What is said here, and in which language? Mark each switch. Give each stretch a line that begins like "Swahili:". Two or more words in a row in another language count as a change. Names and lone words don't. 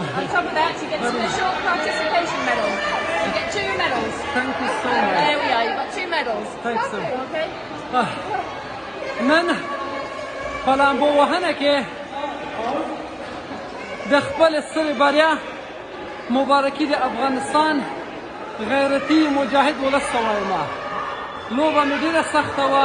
English: top of that, you get a special participation medal. You get 2 medals. Thank you so much. There we are, you've got 2 medals. Thanks so much. Okay.
Pashto: نن په لامبو وهنه کې د خپل سترې بریا مبارکي د افغانستان غیرتي مجاهد ولس ته وایم. لوبه مې ډېره سخته وه.